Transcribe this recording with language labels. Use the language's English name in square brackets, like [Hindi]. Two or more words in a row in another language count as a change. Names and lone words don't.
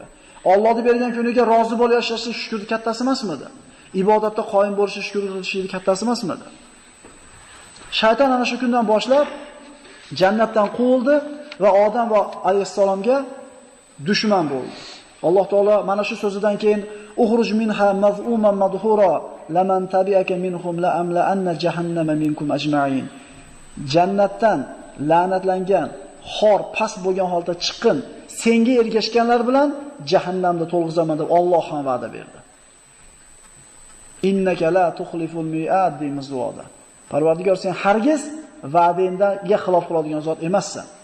[Uzbek] Allohning bergan kuniga rozi bo'lib yashashlik shukrning kattasi emasmidi? Ibodatda qoyim bo'lish shukr qilishning kattasi emasmidi? Shayton ana shu kundan boshlab jannatdan quvildi va Odam va alayhissalomga dushman bo'ldi. [Arabic] Alloh taolo mana shu so'zidan keyin اخرج منها مذءوما مدحورا لمن تبعك منهم لأملأن جهنم منكم أجمعين. [Uzbek] Jannatdan la'natlangan, xor, past bo'lgan holda chiqin, senga ergashganlar bilan jahannamda to'lg'izaman deb Alloh ham va'da berdi. [Arabic] إنك لا تخلف الميعاد [Uzbek] deymiz duoda. Parvardigor, sen hargiz va'dangga xilof qiladigan zot emassan.